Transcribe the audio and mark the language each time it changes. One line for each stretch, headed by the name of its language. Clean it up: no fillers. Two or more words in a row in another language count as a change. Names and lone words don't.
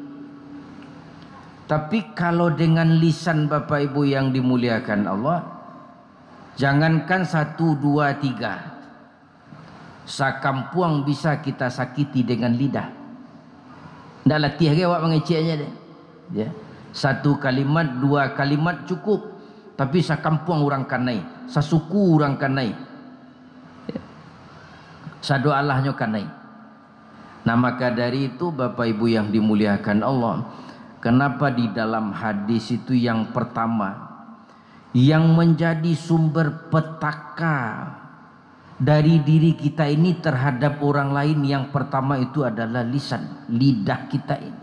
Indonesian: Tapi kalau dengan lisan Bapak Ibu yang dimuliakan Allah, jangankan 1, 2, 3, sakampuang bisa kita sakiti dengan lidah.
Minangkabau: Ndak latih ke awak mengeceknya deh ya.
Indonesian: 1 kalimat 2 kalimat cukup,
Minangkabau: tapi sakampuang orang kanai, sasuku orang kanai ya. Sado Allahnya kanai.
Indonesian: Nah maka dari itu Bapak Ibu yang dimuliakan Allah, kenapa di dalam hadis itu yang pertama yang menjadi sumber petaka dari diri kita ini terhadap orang lain, yang pertama itu adalah lisan, lidah kita ini.